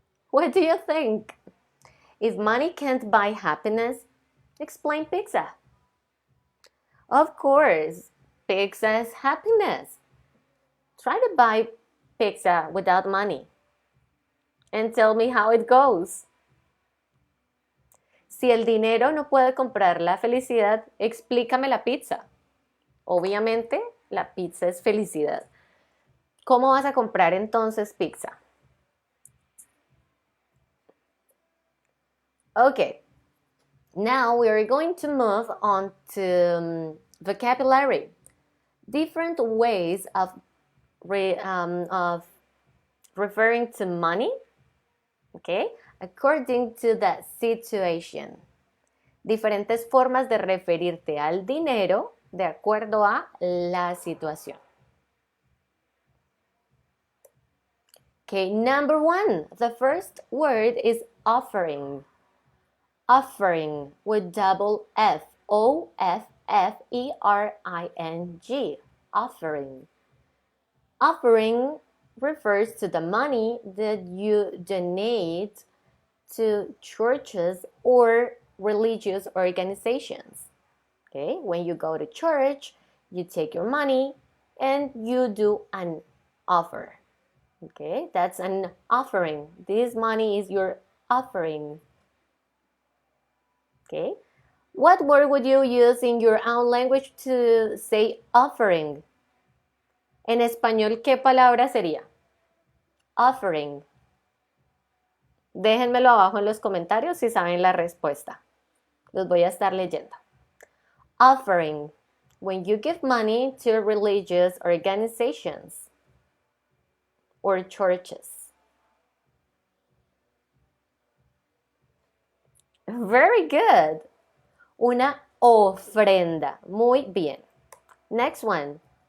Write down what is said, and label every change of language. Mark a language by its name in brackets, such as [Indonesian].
[English] What do you think? If money can't buy happiness, explain pizza. Of course, pizza is happiness. Try to buy pizza without money and tell me how it goes. [Spanish] Si el dinero no puede comprar la felicidad, explícame la pizza. Obviamente, la pizza es felicidad. ¿Cómo vas a comprar entonces pizza? [English] Okay, now we are going to move on to vocabulary. Different ways of referring to money, okay, according to the situation. [Spanish] Diferentes formas de referirte al dinero de acuerdo a la situación. [English] Okay, number 1, the first word is offering. Offering with double F, O-F-F-E-R-I-N-G, offering. Offering refers to the money that you donate to churches or religious organizations. Okay, when you go to church, you take your money and you do an offer. Okay, that's an offering. This money is your offering. Okay, what word would you use in your own language to say offering? [Spanish] En español, ¿qué palabra sería? Offering. Déjenmelo abajo en los comentarios si saben la respuesta. Los voy a estar leyendo. Offering. [English] When you give money to religious organizations or churches. Very good. [Spanish] Una ofrenda. Muy bien. [English] Next one.